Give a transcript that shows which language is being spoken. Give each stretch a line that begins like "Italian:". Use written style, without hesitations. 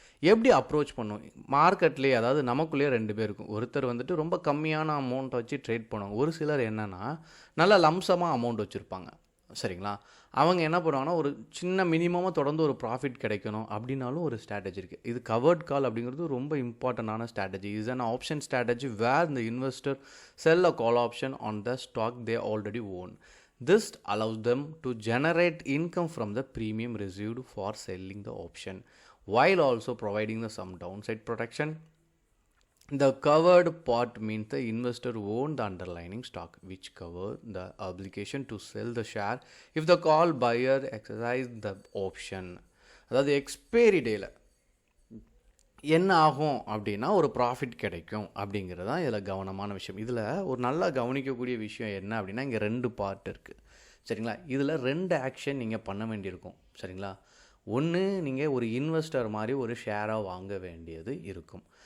Tamil: எப்படி அப்ரோச் பண்ணும் மார்க்கெட்லேயே, அதாவது நமக்குள்ளேயே 2 பேர் இருக்கும். ஒருத்தர் வந்துட்டு ரொம்ப கம்மியான அமௌண்ட்டை வச்சு ட்ரேட் பண்ணுவாங்க. ஒரு சிலர் என்னென்னா நல்லா லம்சமாக அமௌண்ட் வச்சுருப்பாங்க. சரிங்களா? அவங்க என்ன பண்ணுவாங்கன்னா ஒரு சின்ன மினிமமாக தொடர்ந்து ஒரு ப்ராஃபிட் கிடைக்கணும் அப்படின்னாலும் ஒரு ஸ்ட்ராட்டஜி இருக்குது. இது கவர்ட் கால் அப்படிங்கிறது ரொம்ப இம்பார்ட்டண்டான strategy.
English: Is an option strategy where the investor sell a call option on the stock they already own. This allows them to generate income from the premium received for selling the option while also providing some downside protection. The covered part means the investor owned the underlying stock, which cover the obligation to sell the share if the call buyer exercise the option.
Tamil: அதாவது expiry டேயில் என்ன ஆகும் அப்படின்னா ஒரு profit கிடைக்கும் அப்படிங்கிறது தான் இதில் கவனமான விஷயம். இதில் ஒரு நல்லா கவனிக்கக்கூடிய விஷயம் என்ன அப்படின்னா இங்கே 2 பார்ட் இருக்குது. சரிங்களா? இதில் 2 ஆக்ஷன் நீங்கள் பண்ண வேண்டியிருக்கும். சரிங்களா? ஒன்று, நீங்கள் ஒரு இன்வெஸ்டர் மாதிரி ஒரு ஷேராக வாங்க வேண்டியது இருக்கும்.